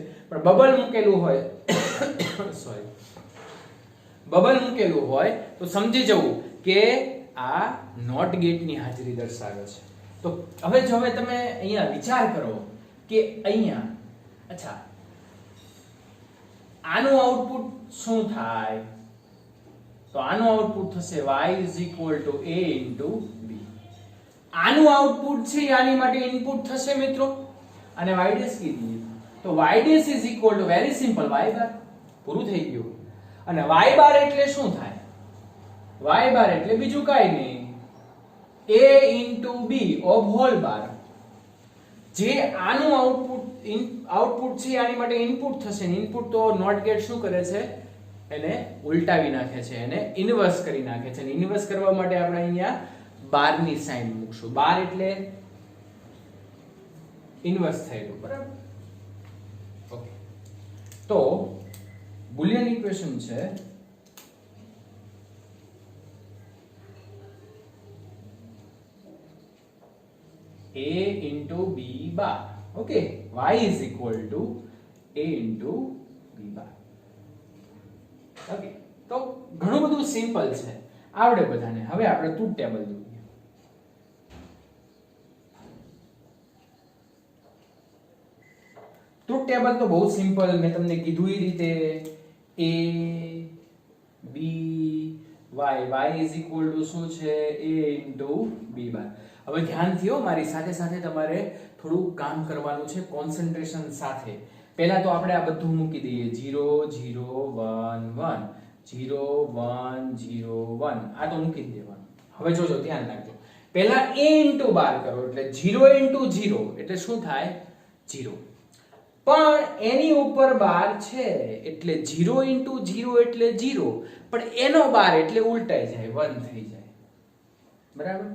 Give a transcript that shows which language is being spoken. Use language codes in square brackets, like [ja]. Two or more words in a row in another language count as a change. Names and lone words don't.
[gu] પણ બબલ મૂકેલું હોય સોરી, બબલ મૂકેલું હોય તો સમજી જવું કે આ [en] NOT gate [gu] હાજરી દર્શાવે છે. તો હવે જો તમે અહીંયા વિચાર કરો કે અહીંયા, અચ્છા, આનું આઉટપુટ શું થાય? તો આનું આઉટપુટ થશે [en] y is equal to a into b. [gu] આનું આઉટપુટ છે આની માટે ઇનપુટ થશે મિત્રો, અને y' કીધી. [en] તો y dash is equal to very simple y bar. [gu] પૂરું થઈ ગયું. અને [en] y bar [gu] એટલે શું થાય? [en] y bar [gu] એટલે બીજું કાઈ નહીં, [en] a into b of whole bar. [gu] જે આનું આઉટપુટ છે આની માટે ઇનપુટ થશે ને ઇનપુટ તો [en] NOT gate [gu] શું કરે છે એને ઉલટાવી નાખે છે, એને ઇન્વર્સ કરી નાખે છે. અને ઇન્વર્સ કરવા માટે આપણે અહીંયા બાર ની સાઈન મૂકશું. બાર એટલે ઇન્વર્સ થયેલું, બરાબર? ઓકે, તો [en] Boolean equation [gu] છે [en] a into b bar. Okay, y is equal to a into b bar. [gu] Okay, તો ઘણું બધું સિમ્પલ છે, આવડે બધાને. હવે આપણે [en] truth table [gu] જોઈએ. [en] truth table [gu] તો બહુ સિમ્પલ, મેં તમને કીધું એ રીતે [en] a b y, y is equal to [gu] શું છે [en] a into b bar. [gu] હવે ધ્યાનથી હો, મારી સાથે સાથે તમારે થોડું કામ કરવાનું છે, કોન્સન્ટ્રેશન સાથે. પહેલા તો આપણે આ બધું મૂકી દઈએ 0 0 1 1 0 1 0 1, આ તો મૂકી જ દેવાનું. હવે જોજો, ધ્યાન રાખજો. પહેલા [en] a into [gu] બાર કરો એટલે [en] 0 into 0 [gu] એટલે શું થાય 0, પણ એની ઉપર બાર છે એટલે [en] 0 into 0 [gu] એટલે 0, પણ એનો બાર એટલે ઉલટાઈ જાય 1 થઈ જાય, બરાબર?